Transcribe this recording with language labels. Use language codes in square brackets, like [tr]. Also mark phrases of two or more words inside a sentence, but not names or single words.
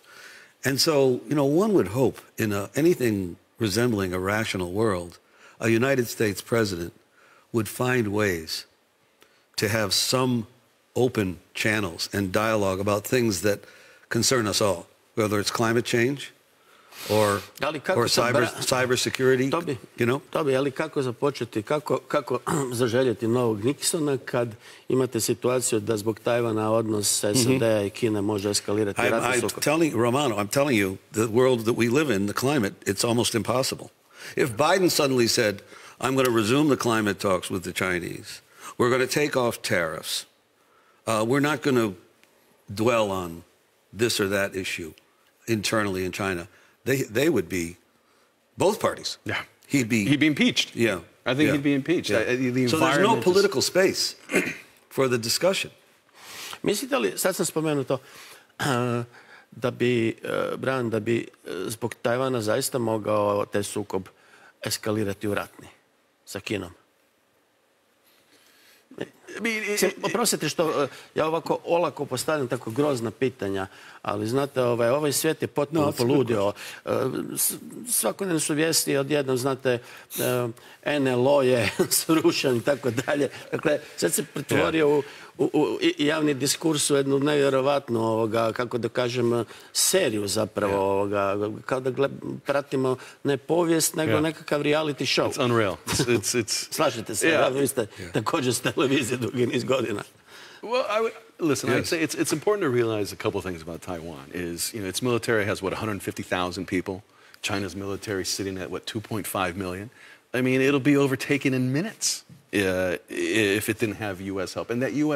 [en] And so, one would hope in anything resembling a rational world, a United States president would find ways to have some open channels and dialogue about things that concern us all, whether it's climate change or cyber security, Toby, [hr] ali kako započeti, kako zaželjeti novog Nixona kad imate situaciju da zbog Tajvana odnos SAD-a i Kine može eskalirati ratni sukob? Romano, [en] I'm telling you, the world that we live in, the climate, it's almost impossible. If Biden suddenly said, I'm going to resume the climate talks with the Chinese, we're going to take off tariffs, we're not going to dwell on this or that issue internally in China, they would be, both parties. Yeah. He'd be impeached. Yeah. I think he'd be impeached. Yeah. So there's no political space for the discussion. [hr] Mislite li, sad sam spomenuo to, Bryan, da bi zbog Tajvana zaista mogao taj sukob eskalirati u ratni sa Kinom? Oprostite što ja ovako olako postavljam tako grozna pitanja, ali znate, ovaj svijet je potpuno poludio. Svakodnevno su vijesti odjednom, znate, NLO je srušen i tako dalje. Dakle, sad se pretvorio u javni diskurs u jednu nevjerovatnu, kako da kažem, seriju zapravo, kao da pratimo ne povijest, nego nekakav reality show. [en] It's unreal. [hr] Slažete se, vi ste također s televizije dugi niz godina. [en] Well, listen, I'd say it's important to realize a couple of things about Taiwan. Its military has, 150,000 people. China's military sitting at, 2.5 million. I mean, it'll be overtaken in minutes if it didn't have U.S. help. And that U.S.